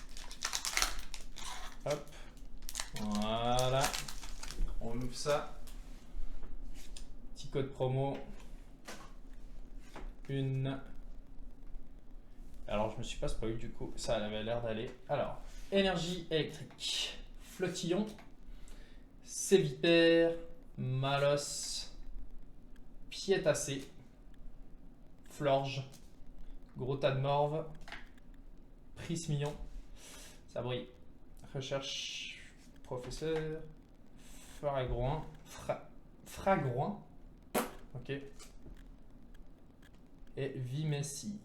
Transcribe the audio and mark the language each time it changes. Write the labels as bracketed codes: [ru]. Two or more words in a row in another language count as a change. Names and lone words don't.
[fr] Hop. Voilà. On ouvre ça. Petit code promo. Une. Alors, je me suis pas spoil du coup. Ça avait l'air d'aller. Alors, énergie électrique. Flottillon. Sévipère. Malos. Piétacé. Florge. Gros tas de morve. Prismillon. Ça brille. Recherche. Professeur. Fragroin. Fragroin. Ok. Et Vimessir.